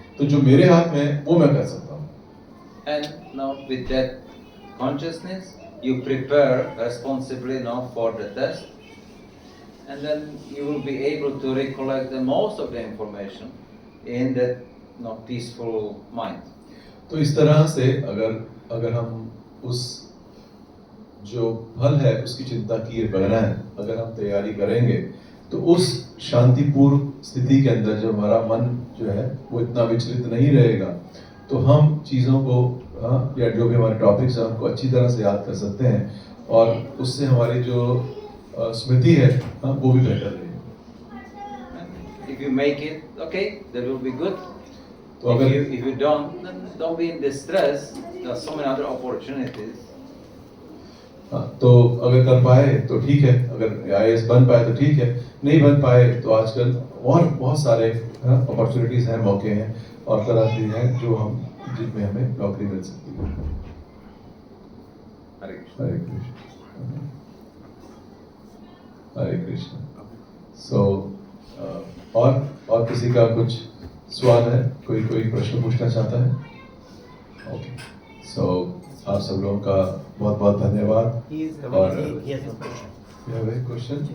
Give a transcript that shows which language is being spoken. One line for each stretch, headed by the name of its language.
Hindi: तो जो मेरे हाथ में है वो मैं कर सकता हूँ।
English: And now with that consciousness, you prepare responsibly now for the test, and then you will be able to recollect the most of the information in that peaceful mind.
Hindi: तो इस तरह से अगर हम उस जो फल है उसकी चिंता किए बगैर अगर हम तैयारी करेंगे, तो उस शांतिपूर्ण स्थिति के अंदर जो हमारा मन जो है वो इतना विचलित नहीं रहेगा, तो हम चीज़ों को या जो भी हमारे टॉपिक्स हैं उनको अच्छी तरह से याद कर सकते हैं, और उससे हमारी जो स्मृति है वो भी बेहतर रहेगी।
English: If you make it, okay, that will be good.
Hindi: तो
English: If you don't, then don't be in distress. There are so many other opportunities.
Hindi: तो अगर कर पाए तो ठीक है, अगर IAS बन पाए तो ठीक है, नहीं बन पाए तो आजकल और बहुत सारे अपॉर्चुनिटीज हैं, मौके हैं और तरह की हैं जिनमें हमें नौकरी मिल सकती है।
English: Hare Krishna.
Hindi: हरे कृष्ण, हरे कृष्ण। सो और किसी का कुछ सवाल है, कोई प्रश्न पूछना चाहता है? ओके, सो आप सब लोगों का बहुत बहुत धन्यवाद।
English: और you have a question?